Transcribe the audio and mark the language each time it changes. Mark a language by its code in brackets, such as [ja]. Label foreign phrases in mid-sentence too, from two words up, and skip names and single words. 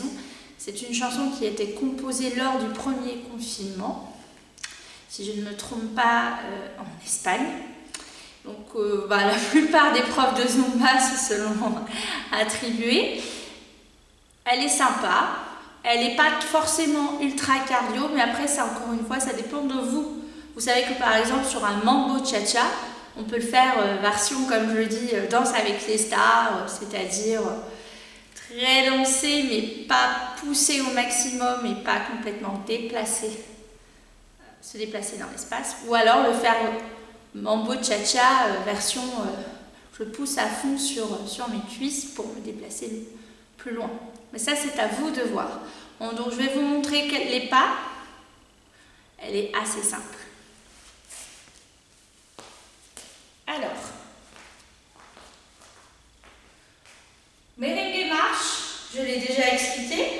[fr] C'est une chanson qui a été composée lors du premier confinement, si je ne me trompe pas, en Espagne. Donc la plupart des profs de Zumba se sont attribués. Elle est sympa, elle n'est pas forcément ultra cardio, mais après, ça, encore une fois, ça dépend de vous. Vous savez que par exemple, sur un mambo cha-cha, on peut le faire version, comme je le dis, danse avec les stars, c'est-à-dire très dansé, mais pas poussé au maximum et pas complètement déplacé, se déplacer dans l'espace. Ou alors le faire mambo cha-cha version je pousse à fond sur mes cuisses pour me déplacer plus loin. Mais ça, c'est à vous de voir. Bon, donc je vais vous montrer les pas. Elle est assez simple. Alors, merengue marche, je l'ai déjà expliqué.